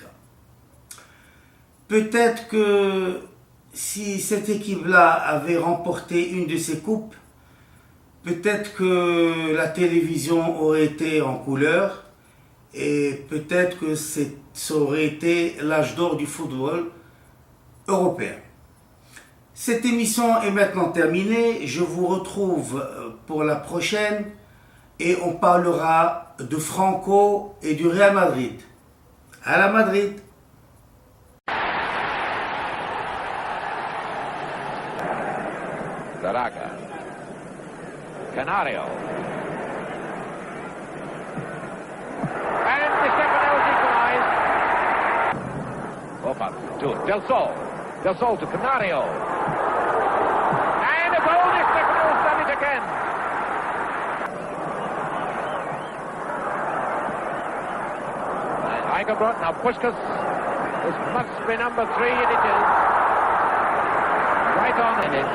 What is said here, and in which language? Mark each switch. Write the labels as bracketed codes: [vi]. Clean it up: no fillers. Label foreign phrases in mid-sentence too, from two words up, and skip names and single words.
[fr] Peut-être que si cette équipe-là avait remporté une de ces coupes, peut-être que la télévision aurait été en couleur et peut-être que ça aurait été l'âge d'or du football européen. Cette émission est maintenant terminée. Je vous retrouve pour la prochaine et on parlera de Franco et du Real Madrid. À la Madrid! [en] Zaraga. Canario. And Di Stefano's equalized. Opa to Del Sol. Del Sol to Canario. And a goal. Di Stefano's done it again. And Eichenbrot, now Puskás. This must be number 3, and it is. Right on in it.